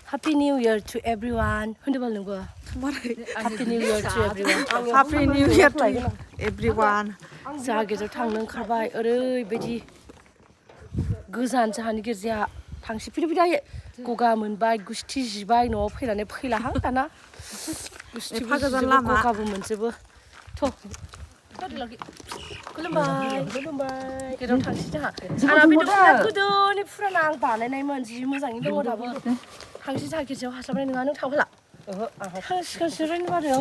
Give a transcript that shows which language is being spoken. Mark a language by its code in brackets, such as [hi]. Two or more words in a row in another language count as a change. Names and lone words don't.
[en] Happy New Year to everyone. Hundebal nunggu. Happy New Year to everyone. Happy New Year to everyone. [brx] Zagezaw थांनो ओंखारबाय ओरैबायदि गोजान जाहानि गिर्जाया थांसि फैबाय गगा मोनबाय गुस्थि जिबाय न'आव फैनानै फैलाहां दाना गुस्थि गगाबो मोनजोबो थ' खुलुमबाय गेदाव थांसि जोंहा आंना बे दख'ना गोदोनि फुराना आं बानायनायमोन जि मोजाङैनो दङ दाबो थांसि जोंहा गिर्जायाव हास्लाबनाय नङा नों थांफाला थांसिगोनसो रायनो बादों